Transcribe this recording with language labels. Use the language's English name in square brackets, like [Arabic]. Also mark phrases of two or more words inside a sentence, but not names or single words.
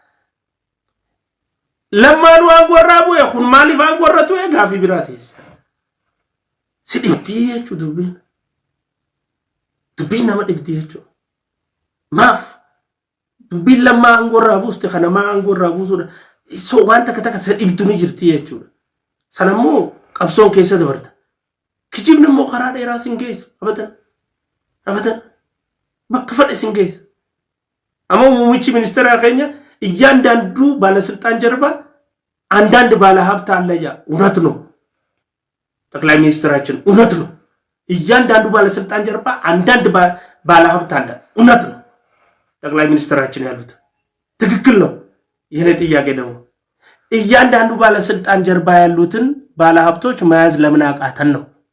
[Oromo] lammaanuu aangoo irraa bu'e kun maaliif aangoo irra tu'e gaafii biraati si dhibdii jechuu dubbiin nama dhibdii jechuu maaf dubbiin lammaa aangoo irraa buuste kana maa aangoo irraa buusuudha so waan takka sa dhibdu ni jirti jechuudha sanammoo qabsoon keessa dabarta kijibni immoo karaa dheeraa sin geessu abadan bakka fadhe sin geessu amma muummichi ministeera keenya [Amharic] እያንዳንዱ ባለስልጣን ጀርባ አንዳንድ ባለሀብት አለ ያ እውነት ነው ጠቅላይ ሚኒስትራችን እውነት ነው እያንዳንዱ ባለስልጣን ጀርባ አንዳንድ ባለሀብት አለ እውነት ነው ጠቅላይ ሚኒስትራችን ያሉት ትክክል ነው ይሄን ጥያቄ ደግሞ እያንዳንዱ ባለስልጣን ጀርባ ያሉትን ባለሀብቶች መያዝ ለምን አቃተን ነው